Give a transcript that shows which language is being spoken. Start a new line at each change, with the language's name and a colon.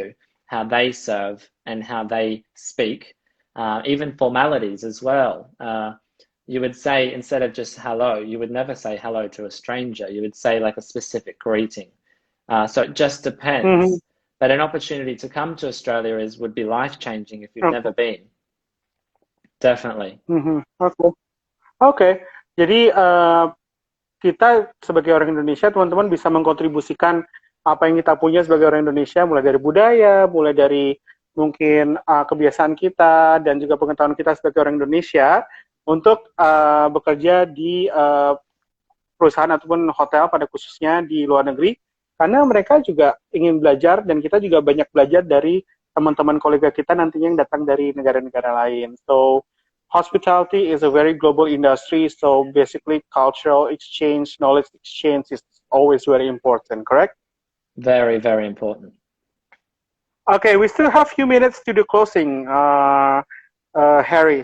English: do, how they serve, and how they speak, even formalities as well. You would say, instead of just hello, you would never say hello to a stranger. You would say like a specific greeting. So it just Mm-hmm. depends. But an opportunity to come to Australia would be life-changing if you've Okay. never been. Definitely. Mm-hmm. Okay. Okay.
Indonesian: Jadi kita sebagai orang Indonesia, teman-teman bisa mengkontribusikan apa yang kita punya sebagai orang Indonesia, mulai dari budaya, mulai dari mungkin kebiasaan kita, dan juga pengetahuan kita sebagai orang Indonesia untuk bekerja di perusahaan ataupun hotel pada khususnya di luar negeri, karena mereka juga ingin belajar dan kita juga banyak belajar dari teman-teman kolega kita nantinya yang datang dari negara-negara lain.
English: So hospitality is a very global industry, so basically cultural exchange, knowledge exchange is always very important, correct? Very, very important. Okay, we still have a few minutes to do closing, Harry.